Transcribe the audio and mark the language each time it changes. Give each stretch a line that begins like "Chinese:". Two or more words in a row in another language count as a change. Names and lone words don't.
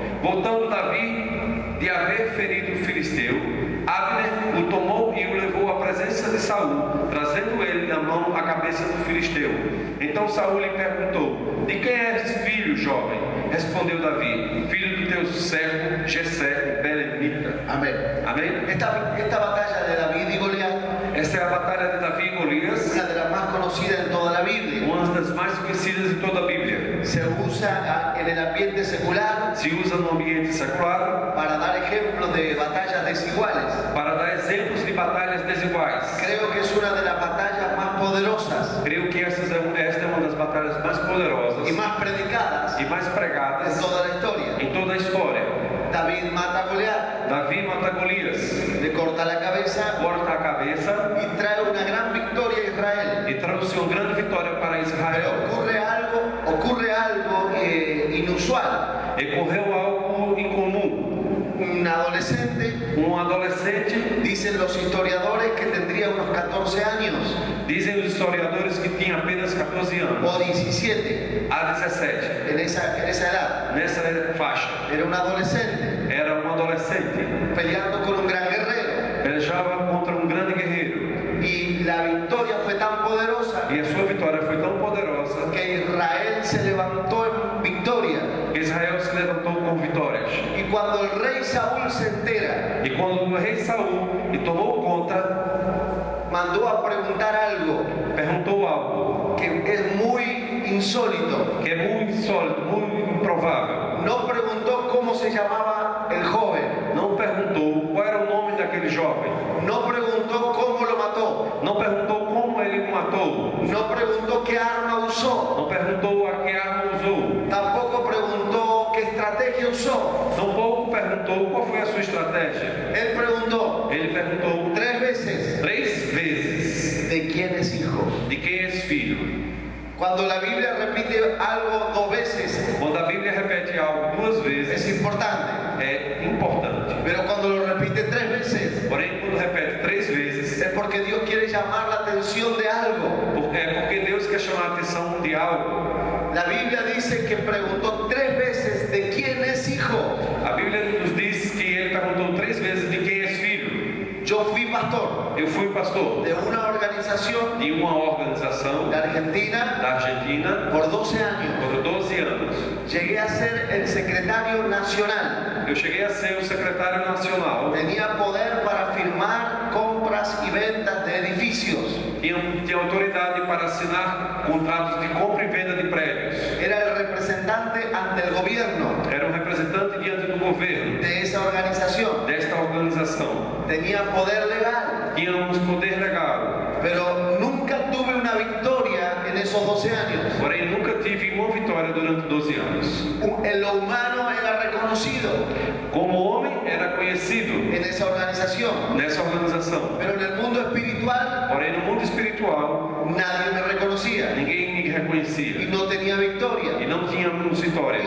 Portuguese: Voltando Davi de haver ferido o filisteu, Abner o tomou e o levou à presença de Saul, trazendo ele na mão a cabeça do filisteu. Então Saul lhe perguntou: de quem és filho, jovem? Respondeu Davi: filho do teu servo Jessé, belemita.
Spanish: Amén.
Portuguese: Amém?
Spanish: Esta batalla de David y Goliat,
Portuguese: Esta é a batalha de Davi e Golias,
Spanish: una de las más conocidas en toda la Biblia.
Portuguese: uma das mais conhecidas de toda a Bíblia.
Spanish: Se usa en el ambiente secular
Portuguese: Se usa no ambiente secular
Spanish: para dar ejemplos de batallas desiguales.
Portuguese: para dar exemplos de batalhas desiguais.
Spanish: Creo que es una de las batallas más poderosas
Portuguese: Creio que esta é uma das batalhas mais poderosas
Spanish: y más predicadas
Portuguese: e mais
Spanish: en
Portuguese: pregadas
Spanish: toda la historia.
Portuguese: em toda a história.
Spanish: David mata a Goliat,
Portuguese: Davi mata Golias,
Spanish: le corta la cabeza
Portuguese: corta a cabeça
Spanish: y trae una gran victoria a Israel.
Portuguese: e trouxe uma grande vitória para
Spanish: Pero
Portuguese: Israel.
Spanish: ocurre algo inusual.
Portuguese: E ocorreu algo incomum.
Spanish: Un adolescente,
Portuguese: Adolescente,
Spanish: dicen los historiadores que tendría unos 14 años
Portuguese: dizem os historiadores que tinha apenas 14 anos,
Spanish: o 17,
Portuguese: a 17,
Spanish: en esa edad.
Portuguese: nessa faixa.
Spanish: Era un adolescente
Portuguese: Era um adolescente,
Spanish: peleando con un gran guerrero.
Portuguese: pelejava contra um grande guerreiro.
Spanish: Y la victoria fue tan poderosa
Portuguese: E a sua vitória foi tão poderosa
Spanish: que se levantó en victoria.
Portuguese: Israel se levantou com vitórias.
Spanish: Y cuando el rey Saúl se entera,
Portuguese: E quando o rei Saul lhe tomou conta,
Spanish: mandó a preguntar algo
Portuguese: perguntou algo
Spanish: que es muy insólito.
Portuguese: que é muito insólito, muito improvável.
Spanish: No preguntó cómo se llamaba el joven,
Portuguese: Não perguntou qual era o nome daquele jovem.
Spanish: no preguntó cómo lo mató,
Portuguese: Não perguntou como ele o matou.
Spanish: no preguntó qué arma usó,
Portuguese: Não perguntou a que arma usou.
Spanish: tampoco preguntó qué estrategia usó.
Portuguese: Tampouco perguntou qual foi a sua estratégia.
Spanish: Él preguntó
Portuguese: Ele perguntou
Spanish: 3 veces,
Portuguese: 3 vezes:
Spanish: ¿de quién es hijo?
Portuguese: de quem és filho?
Spanish: Cuando la Biblia repite algo 2 veces,
Portuguese: Quando a Bíblia repete algo 2
Spanish: es
Portuguese: vezes,
Spanish: importante.
Portuguese: é importante.
Spanish: Pero cuando lo repite 3 veces,
Portuguese: Porém, quando repete 3 vezes,
Spanish: es porque Dios quiere llamar la atención de algo.
Portuguese: é porque Deus quer chamar a atenção de algo.
Spanish: La Biblia dice que preguntó 3 veces de quién es hijo.
Portuguese: A Bíblia nos diz que ele perguntou 3 vezes de quem és filho.
Spanish: Yo fui pastor
Portuguese: Eu fui pastor
Spanish: de una organización
Portuguese: de uma organização
Spanish: de Argentina
Portuguese: da Argentina
Spanish: por 12 años.
Portuguese: por 12 anos.
Spanish: Llegué a ser el secretario nacional.
Portuguese: Eu cheguei a ser o secretário nacional.
Spanish: Tenía poder para firmar compras y ventas de edificios.
Portuguese: Tinha autoridade para assinar contratos de compra e venda de prédios.
Spanish: Era el representante ante el gobierno
Portuguese: Era um representante diante do governo
Spanish: de esa organización.
Portuguese: desta organização.
Spanish: Tenía poder legal,
Portuguese: Tínhamos poder legal,
Spanish: pero nunca tuve una victoria en esos 12 años.
Portuguese: porém nunca tive uma vitória durante 12 anos.
Spanish: En lo humano era reconocido
Portuguese: Como homem, era conhecido
Spanish: en esa organización,
Portuguese: nessa organização,
Spanish: pero en el mundo espiritual
Portuguese: porém no mundo espiritual,
Spanish: nadie me reconocía
Portuguese: ninguém me
Spanish: y
Portuguese: reconhecia
Spanish: no tenía
Portuguese: e
Spanish: victoria
Portuguese: não tínhamos vitórias.